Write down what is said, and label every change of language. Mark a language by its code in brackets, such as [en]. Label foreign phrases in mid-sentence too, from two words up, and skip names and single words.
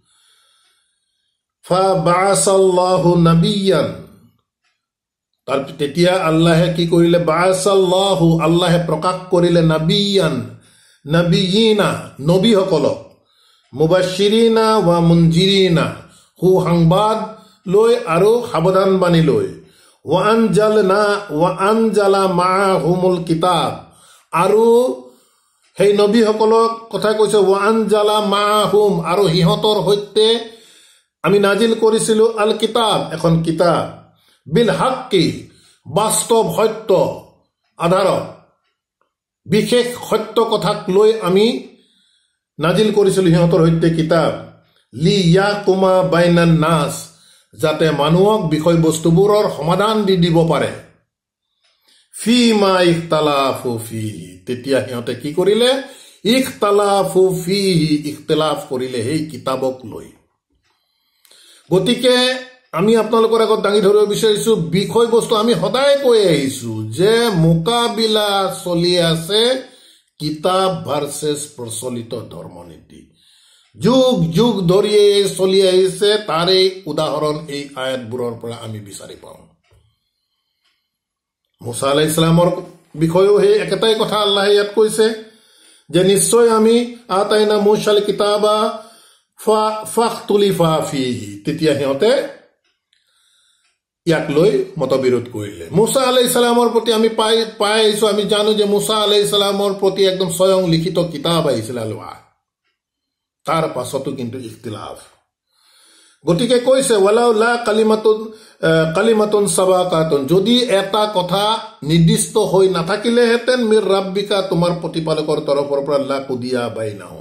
[ar] فبعث الله نبيا [as] তাৰ তেতিয়া আল্লাহে কি কৰিলে বাসাল্লাহু আল্লাহে প্ৰকাশ কৰিলে নবিয়িনা নবীসকলক [ar] مبشرين ومنذرين [as] হু সংবাদ লৈ আৰু সাৱধান বাণী লৈ [ar] وأنزل معهم الكتاب [as] আৰু সেই নবীসকলক কথা কৈছে [ar] وأنزل معهم [as] আৰু হিহঁতৰ সৈতে আমি নাজিল কৰিছিলো [ar] الكتاب [as] এখন কিতাব [ar] بالحق [as] বাস্তৱ সত্য আধাৰত বিশেষ সত্য কথাক লৈ আমি নাজিল কৰিছিলো সিহঁতৰ সৈতে কিতাব [ar] ليحكم بين الناس [as] যাতে মানুহক বিষয়বস্তুবোৰৰ সমাধান দিব পাৰে [ar] فيما اختلفوا فيه [as] তেতিয়া সিহঁতে কি কৰিলে [ar] اختلفوا فيه [as] ইখতিলাফ কৰিলে সেই কিতাবক লৈ গতিকে আমি আপোনালোকৰ আগত দাঙি ধৰিব বিচাৰিছো বিষয়বস্তু আমি সদায় কৈ আহিছো যে মোকাবিলা চলি আছে কিতাব ভাৰ্চেছ প্ৰচলিত ধৰ্মনীতি যুগ যুগ ধৰি চলি আহিছে তাৰে উদাহৰণ এই আয়াতবোৰৰ পৰা আমি বিচাৰি পাওঁ মুছা [ar] عليه السلام [as] বিষয়েও সেই একেটাই কথা আল্লাহে ইয়াত কৈছে যে নিশ্চয় আমি [ar] آتينا موسى الكتاب فاختلف فيه [as] তেতিয়া সিহঁতে ইয়াক লৈ মতবিৰোধ কৰিলে মুছা [ar] عليه السلام [as] প্ৰতি আমি পাই আহিছো আমি জানো যে মুছা [ar] عليه السلام [as] প্ৰতি একদম স্বয়ং লিখিত কিতাপ আহিছিল আলোৱা তাৰ পাছতো কিন্তু ইখতিলাফ গতিকে কৈছে [ar] ولولا كلمة سبقت [as] যদি এটা কথা নিৰ্দিষ্ট হৈ নাথাকিলে হেতেন [ar] من ربك [as] তোমাৰ প্ৰতিপালকৰ তৰফৰ পৰা [ar] لقضي بينهم